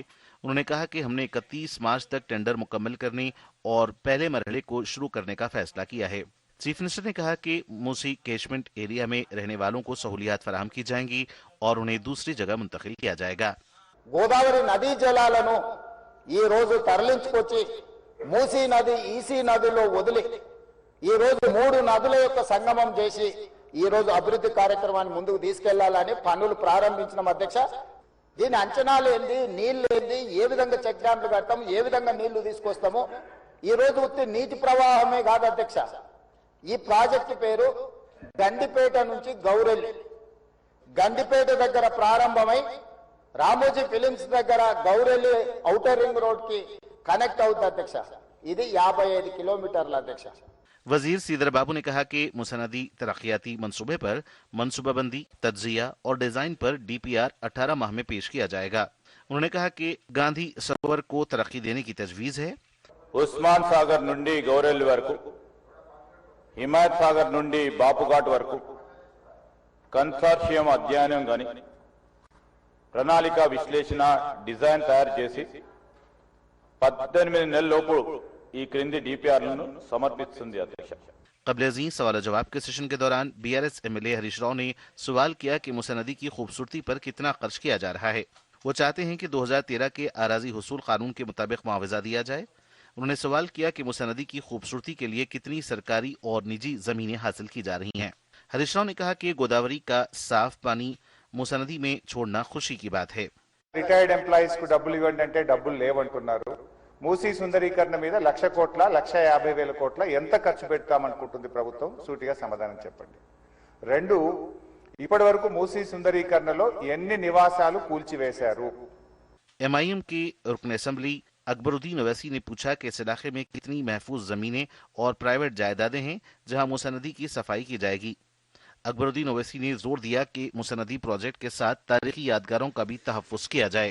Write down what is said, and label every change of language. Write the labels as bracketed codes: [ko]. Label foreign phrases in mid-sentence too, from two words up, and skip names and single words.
[ur] انہوں نے کہا کہ ہم نے 31 مارچ تک ٹینڈر مکمل کرنے اور پہلے مرحلے کو شروع کرنے کا فیصلہ کیا ہے. [en] Chief Minister [ur] نے کہا کہ موسی [en] catchment area [ur] میں رہنے والوں کو سہولیات فراہم کی جائیں گی اور انہیں دوسری جگہ منتقل کیا جائے گا. [te] गोदावरी नदी जलाలను ఈ రోజు తరలించుకొచ్చి మూసీ నది ఈసీ నదిలో వదిలి ఈ రోజు 3 నదుల యొక్క సంగమం చేసి ఈ రోజు అభివృద్ధి కార్యక్రమాన్ని ముందుకు తీసుకెళ్లాలని పనులు ప్రారంభించిన అధ్యక్ష। దీని అంచనాలు ఏంది, నీళ్లు ఏంది, ఏ విధంగా చెక్ డ్యాంలు కడతాం, ఏ విధంగా నీళ్లు తీసుకొస్తామో ఈ రోజు ఉత్తి నీటి ప్రవాహమే కాదు అధ్యక్ష। ఈ ప్రాజెక్టు పేరు గండిపేట నుంచి గౌరెల్లి, గండిపేట దగ్గర ప్రారంభమై రామోజీ ఫిలిమ్స్ దగ్గర గౌరెల్లి ఔటర్ రింగ్ రోడ్ की कनेक्ट అవుతుంది అధ్యక్ష। ఇది 55 కిలోమీటర్ల అధ్యక్ష। [ur] وزیر سریدھر بابو نے کہا کہ موسیٰ ندی ترقیاتی منصوبے پر منصوبہ بندی، تجزیہ اور ڈیزائن پر ڈی پی آر 18 ماہ میں پیش کیا جائے گا. انہوں نے کہا کہ گاندھی سروور کو ترقی دینے کی تجویز ہے. [te] ఉస్మాన్ సాగర్ నుండి గౌరెల్లి వరకు, హిమాయత్ సాగర్ నుండి బాపుఘాట్ వరకు కన్సార్షియం అధ్యయనం గాని ప్రణాళిక విశ్లేషణ డిజైన్ తయారు చేసి 18 నెలల్లోపు ఈ క్రింది డీపీఆర్లను సమర్పిస్తుంది అధ్యక్ష। [ur] قبل ازیں سوال جواب کے سیشن کے دوران بی آر ایس ایم ایل اے ہریش راؤ نے سوال کیا کہ موسیٰ ندی کی خوبصورتی پر کتنا خرچ کیا جا رہا ہے. وہ چاہتے ہیں کہ 2013 کے اراضی حصول قانون کے مطابق معاوضہ دیا جائے. انہوں نے سوال کیا کہ موسیٰ ندی کی خوبصورتی کے لیے کتنی سرکاری اور نجی زمینیں حاصل کی جا رہی ہیں. ہریش راؤ نے کہا کہ گوداوری کا صاف پانی موسیٰ ندی میں چھوڑنا خوشی کی بات ہے. [en] retired employees [te] కు డబ్బులు ఇవ్వండి అంటే డబ్బులు లేవంటున్నారు। మూసీ సుందరీకరణ మీద 1,00,000 కోట్ల 1,50,000 కోట్ల ఎంత ఖర్చు పెడతామనుకుంటుంది ప్రభుత్వం? సూటిగా సమాధానం చెప్పండి. 2, ఇప్పటి వరకు మూసీ సుందరీకరణలో ఎన్ని నివాసాలు కూల్చివేశారు? [ur] ایم آئی ایم کے رکن اسمبلی اکبرالدین اویسی نے پوچھا کہ اس علاقے میں کتنی محفوظ زمینیں اور پرائیویٹ جائیدادیں ہیں جہاں موسیٰ ندی کی صفائی کی جائے گی. اکبرالدین اویسی نے زور دیا کہ موسیٰ ندی پروجیکٹ کے ساتھ تاریخی یادگاروں کا بھی تحفظ کیا جائے.